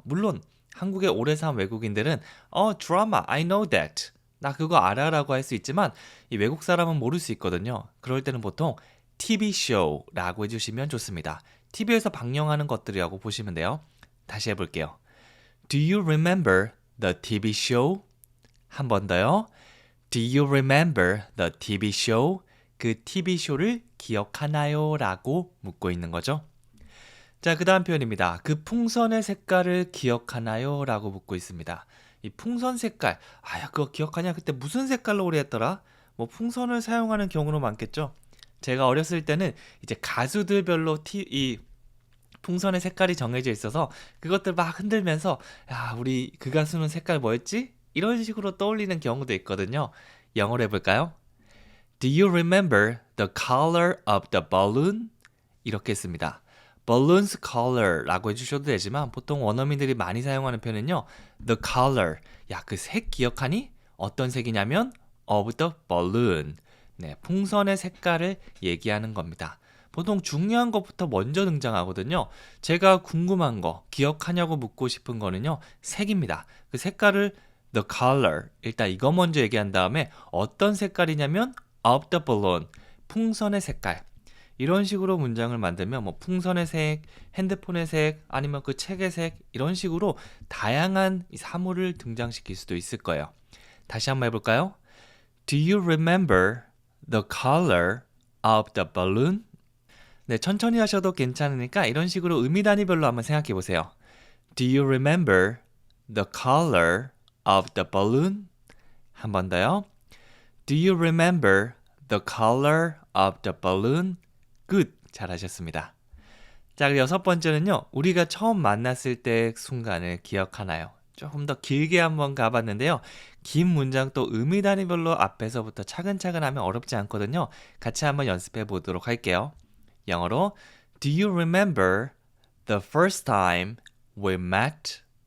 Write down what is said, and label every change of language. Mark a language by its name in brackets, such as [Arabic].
[Korean] 물론 한국에 오래 산 외국인들은 드라마, [English] I know that. [Korean] 나 그거 알아라고 할 수 있지만 이 외국 사람은 모를 수 있거든요. 그럴 때는 보통 TV show라고 해주시면 좋습니다. TV에서 방영하는 것들이라고 보시면 돼요. 다시 해볼게요. [English] Do you remember the TV show? [Korean] 한 번 더요. [English] Do you remember the TV show? [Korean] 그 TV 쇼를 기억하나요? 라고 묻고 있는 거죠. 자, 그 다음 표현입니다. 그 풍선의 색깔을 기억하나요? 라고 묻고 있습니다. 이 풍선 색깔, 야, 그거 기억하냐? 그때 무슨 색깔로 오래 했더라? 뭐 풍선을 사용하는 경우는 많겠죠. 제가 어렸을 때는 이제 가수들별로 이 풍선의 색깔이 정해져 있어서 그것들 막 흔들면서 야, 우리 그 가수는 색깔 뭐였지? 이런 식으로 떠올리는 경우도 있거든요. 영어로 해볼까요? [English] Do you remember the color of the balloon? [Korean] 이렇게 했습니다. [English] balloons color [Korean] 라고 해주셔도 되지만 보통 원어민들이 많이 사용하는 표현은요. [English] the color, [Korean] 야, 그 색 기억하니? 어떤 색이냐면 [English] of the balloon. [Korean] 네, 풍선의 색깔을 얘기하는 겁니다. 보통 중요한 것부터 먼저 등장하거든요. 제가 궁금한 거, 기억하냐고 묻고 싶은 거는요. 색입니다. 그 색깔을 the color, 일단 이거 먼저 얘기한 다음에 어떤 색깔이냐면 [English] of the balloon, [Korean] 풍선의 색깔. 이런 식으로 문장을 만들면 뭐 풍선의 색, 핸드폰의 색, 아니면 그 책의 색 이런 식으로 다양한 사물을 등장시킬 수도 있을 거예요. 다시 한번 해볼까요? [English] Do you remember the color of the balloon? [Korean] 네, 천천히 하셔도 괜찮으니까 이런 식으로 의미 단위별로 한번 생각해 보세요. [English] Do you remember the color of the balloon? [Korean] 한 번 더요. [English] Do you remember the color of the balloon? [Korean] Good. 잘하셨습니다. 자, 여섯 번째는요. 우리가 처음 만났을 때 순간을 기억하나요? 조금 더 길게 한번 가봤는데요. 긴 문장 또 의미 단위별로 앞에서부터 차근차근 하면 어렵지 않거든요. 같이 한번 연습해 보도록 할게요. [English] 영어로 Do you remember the first time we met?